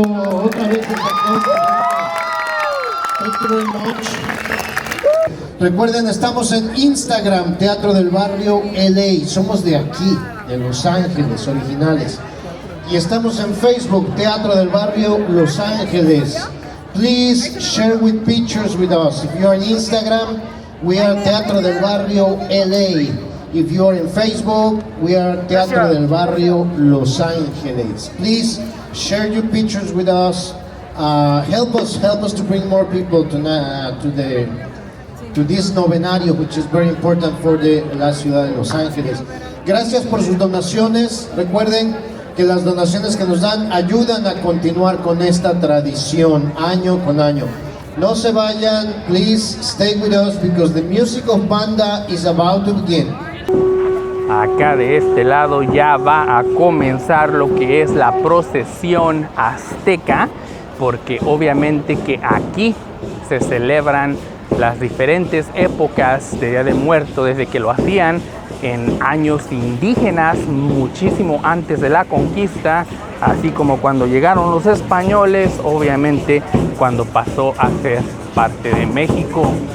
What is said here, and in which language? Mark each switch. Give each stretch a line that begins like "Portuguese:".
Spanish: Otra vez ese aplauso.
English: Thank you very much.
Spanish: Recuerden, estamos en Instagram, Teatro del Barrio LA. Somos de aquí, de Los Ángeles, originales. Y estamos en Facebook, Teatro del Barrio Los Ángeles.
English: Please share with pictures with us. If you are on Instagram, we are Teatro del Barrio LA. If you are in Facebook, we are Teatro del Barrio Los Ángeles. Please share your pictures with us. Help us to bring more people to this novenario, which is very important for
Spanish: la ciudad de Los Ángeles. Gracias por sus donaciones. Recuerden que las donaciones que nos dan ayudan a continuar con esta tradición año con año. No se vayan,
English: please stay with us because the music of Panda is about to begin.
Spanish: Acá de este lado ya va a comenzar lo que es la procesión azteca, porque obviamente que aquí se celebran las diferentes épocas de Día de Muertos desde que lo hacían en años indígenas, muchísimo antes de la conquista, así como cuando llegaron los españoles, obviamente cuando pasó a ser parte de México.